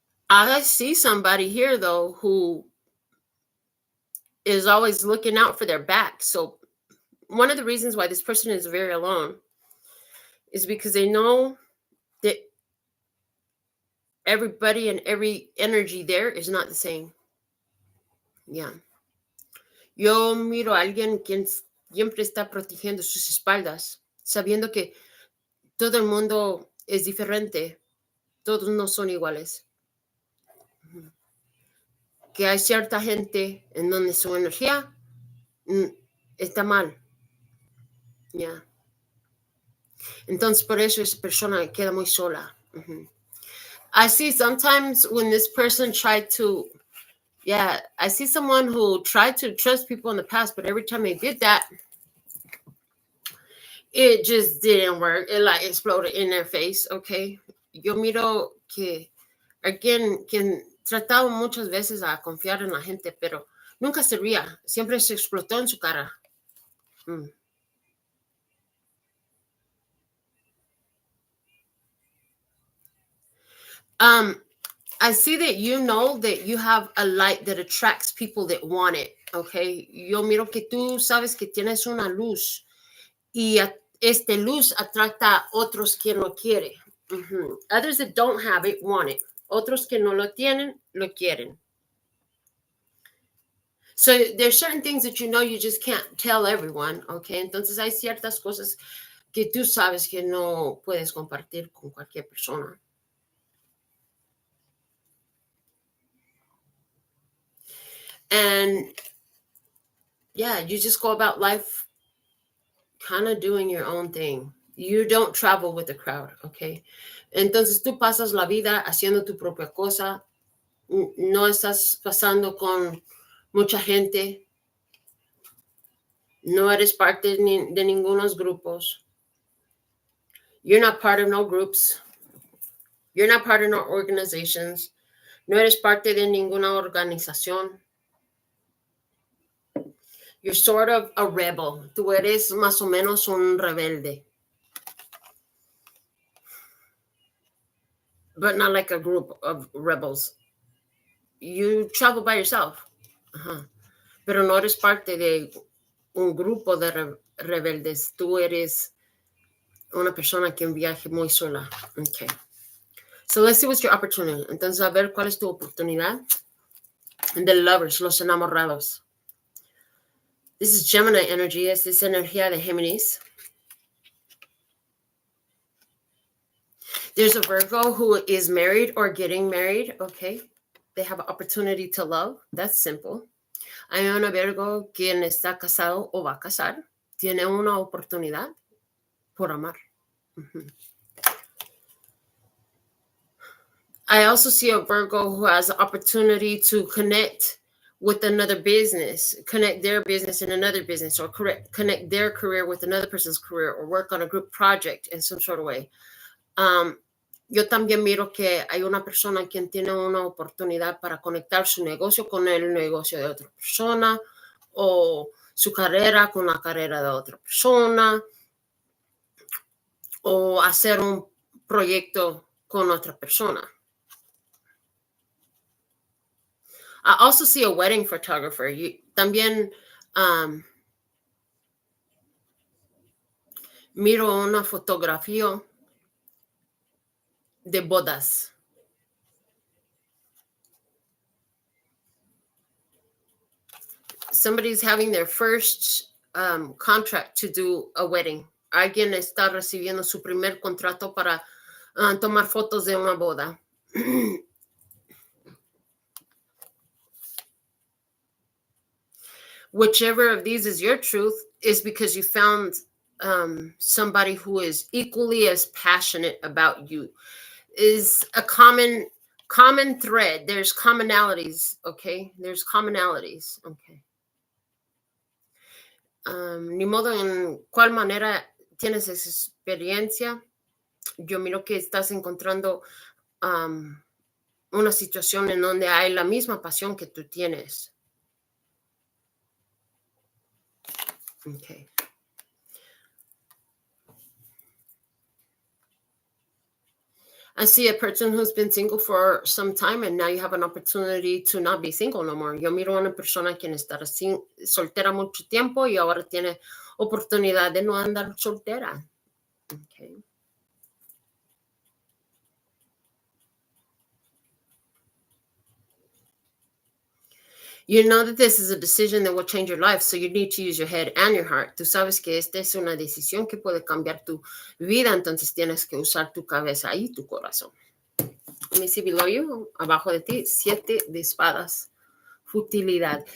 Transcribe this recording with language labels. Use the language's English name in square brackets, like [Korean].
[English] I see somebody here, though, who is always looking out for their back. So one of the reasons why this person is very alone is because they know that everybody and every energy there is not the same. Yeah. [Spanish] Yo miro a alguien quien siempre está protegiendo sus espaldas, sabiendo que todo el mundo es diferente, todos no son iguales. Que hay cierta gente en donde su energía está mal. Yeah. Entonces, por eso esa persona queda muy sola. [English] I see sometimes when this person tried to, I see someone who tried to trust people in the past, but every time they did that, it just didn't work. It like exploded in their face, okay? [Spanish] Yo miro que alguien quien trataba muchas veces a confiar en la gente, pero nunca servía. Siempre se explotó en su cara. [English] I see that you know that you have a light that attracts people that want it, okay? [Spanish] Yo miro que tú sabes que tienes una luz y este luz atracta a otros quien lo quiere. [English] Others that don't have it want it. [Spanish] Otros que no lo tienen, lo quieren. [English] So there's certain things that you know you just can't tell everyone, okay? [Spanish] Entonces hay ciertas cosas que tú sabes que no puedes compartir con cualquier persona. [English] And yeah, you just go about life kind of doing your own thing. You don't travel with the crowd, okay? [Spanish] Entonces tú pasas la vida haciendo tu propia cosa. No estás pasando con mucha gente. No eres parte de ningunos grupos. [English] You're not part of no groups. You're not part of no organizations. [Spanish] No eres parte de ninguna organización. [English] You're sort of a rebel. [Spanish] Tú eres más o menos un rebelde. [English] But not like a group of rebels. You travel by yourself. Uh-huh. [Spanish] Pero no eres parte de un grupo de rebeldes. Tú eres una persona que viaje muy sola. [English] Okay. So let's see what's your opportunity. [Spanish] Entonces, a ver cuál es tu oportunidad. [English] The lovers, [Spanish] los enamorados. [English] This is Gemini energy. [Spanish] Esta es energía de Géminis. [English] There's a Virgo who is married or getting married. Okay. They have an opportunity to love. That's simple. [Spanish] Hay una Virgo quien está casado o va a casar. Tiene una oportunidad por amar. Mm-hmm. [English] I also see a Virgo who has an opportunity to connect with another business, connect their business in another business, or connect their career with another person's career, or work on a group project in some sort of way. [Spanish] Yo también miro que hay una persona quien tiene una oportunidad para conectar su negocio con el negocio de otra persona, o su carrera con la carrera de otra persona, o hacer un proyecto con otra persona. [English] I also see a wedding photographer. [Spanish] También miro una fotografía de bodas. [English] Somebody's having their first contract to do a wedding. [Spanish] Alguien está recibiendo su primer contrato para tomar fotos de una boda. [English] Whichever of these is your truth is because you found somebody who is equally as passionate about you. Is a common thread. There's commonalities, okay? There's commonalities, okay. [Spanish] Ni modo en cuál manera tienes esa experiencia. Yo miro que estás encontrando una situación en donde hay la misma pasión que tú tienes. [English] Okay. I see a person who's been single for some time and now you have an opportunity to not be single no more. [Spanish] Yo miro a una persona quien está soltera mucho tiempo y ahora tiene oportunidad de no andar soltera. [English] Okay. You know that this is a decision that will change your life, so you need to use your head and your heart. [Spanish] Tú sabes que esta es una decisión que puede cambiar tu vida, entonces tienes que usar tu cabeza y tu corazón. [English] Let me see below you, [Spanish] abajo de ti, 7 de espadas, futilidad.